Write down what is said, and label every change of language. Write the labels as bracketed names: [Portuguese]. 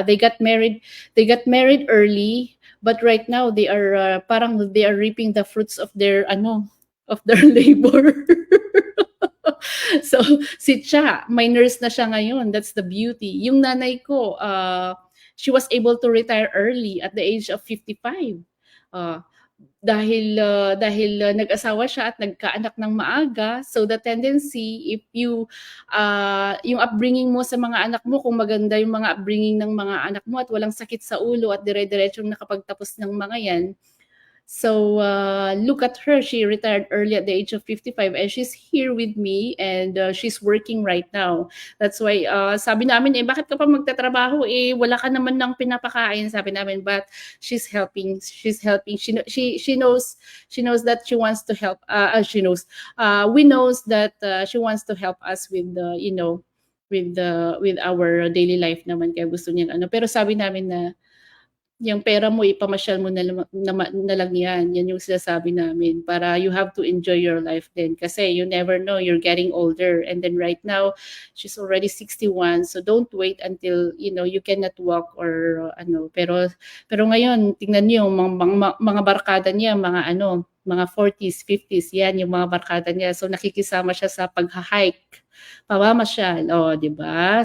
[English] They got married early, but right now they are, parang they are reaping the fruits of their ano, of their labor. [Filipino] So, si Cha, may nurse na siya ngayon. [English] That's the beauty. [Filipino] Yung nanay ko, [English] she was able to retire early at the age of 55. [Filipino] Uh, dahil nag-asawa siya at nagkaanak ng maaga. [English] So the tendency, if [Filipino] yung upbringing mo sa mga anak mo, kung maganda yung mga upbringing ng mga anak mo at walang sakit sa ulo at dire-diretsong nakapagtapos ng mga yan, [English] so, look at her. She retired early at the age of 55 and she's here with me and, she's working right now. That's why, [Filipino] sabi namin, eh, bakit ka pa magtatrabaho? Eh, wala ka naman ng pinapakain, sabi namin. [English] But she's helping. She's helping. She knows that she wants to help. We knows that, she wants to help us with with our daily life naman. [Filipino] Kaya gusto niyang ano. Pero sabi namin na yung pera mo ipamasyal mo na lang yan. Yan yung sinasabi namin para [English] you have to enjoy your life [Filipino] din. Kasi [English] you never know, you're getting older. And then right now, she's already 61. So don't wait until, you cannot walk or ano. [Filipino] Pero ngayon, tingnan niyo, mga barkada niya, mga 40s, 50s, yan yung mga barkada niya. So nakikisama siya sa pagha-hike, pamamasyal, di ba?